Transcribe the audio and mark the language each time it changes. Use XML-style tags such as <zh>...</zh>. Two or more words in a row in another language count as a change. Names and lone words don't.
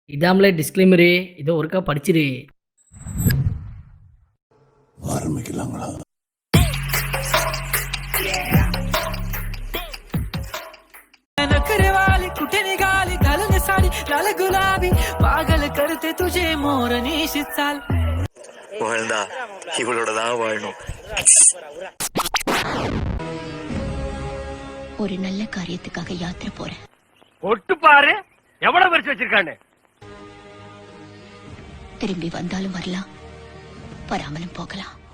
<ta>இதாமலே டிஸ்க்ளைமரு. இதோ ஒருக்கா படிச்சிரு. ஆரம்பிக்கலாங்களா?</ta> <mr>नखरेवाली कुठे निघाली घालून साडी लाल गुलाबी पागल करते तुझे मोर निशित चाल</mr> <ta>வாழ்ந்தா இவளோட தான் வாழணும். ஒரு நல்ல காரியத்துக்காக யாத்திரை போறேன். ஒட்டு பாரு எவ்வளவு பரிசு வச்சிருக்கானு. திரும்பி வந்தாலும் வரலாம், வராமலும் போகலாம்.</ta>